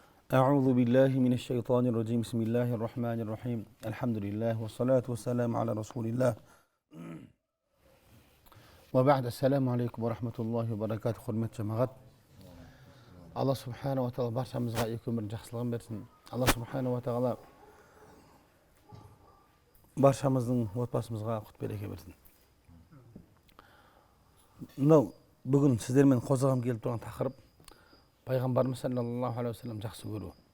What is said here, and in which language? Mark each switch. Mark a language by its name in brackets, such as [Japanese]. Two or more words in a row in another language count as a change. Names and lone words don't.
[Arabic] أعوذ بالله من الشيطان الرجيم بسم الله الرحمن الرحيم الحمد لله والصلاة والسلام على رسول الله وبعد السلام عليكم ورحمة الله وبركاته [Kazakh] құрметті жамағат. Алла [Arabic] سبحانه وتعالى [Kazakh] баршамызға екі өмірдің жақсылығын берсін. Алла [Arabic] سبحانه وتعالى [Kazakh] баршамыздың отбасымызға құт береке берсін. Мынау бүгін сіздермен қозғағым келіп тұрған тақырып пайғамбарымыз [Arabic] صلى الله عليه وسلم [Kazakh] жақсы көру.